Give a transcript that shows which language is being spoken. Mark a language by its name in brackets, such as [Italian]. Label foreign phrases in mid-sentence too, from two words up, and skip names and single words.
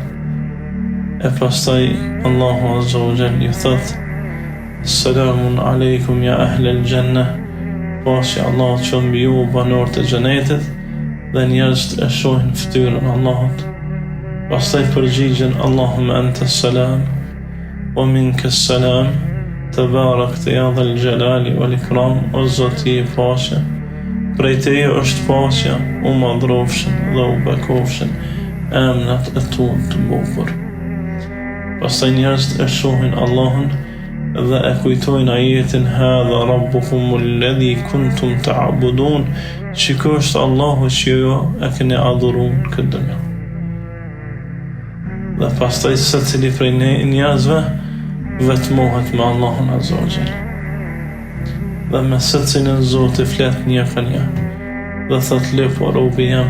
[Albanian] E pastaj Allahu [Arabic] عز وجل [Albanian] ju thot: [Arabic] سلام عليكم يا أهل الجنة, [Albanian] pasi Allah që mbi ju banorët e xhenetit, dhe njerëzit e shohin fytyrën Allahut. Pastaj përgjigjen: [Arabic] اللهم أنت السلام ومنك السلام تباركت يا ذا الجلال والإكرام. [Albanian] O Zoti I paqja, prej teje është paqja, u madhrofshin dhe u bekofshin emnat e tu të bukur. Pastaj njerëzit e shohin Allahun dhe e kujtojnë ajetin: [Arabic] هذا ربكم الذي كنتم تعبدون, [Albanian] që ky është Allahu që ju e keni adhuruar në këtë dunjë. Dhe pastaj secili prej njerëzve vetmohet me Allahun [Arabic] عز وجل. [Albanian] Dhe me secilin Zoti flet një për një dhe thot: le po robi jam.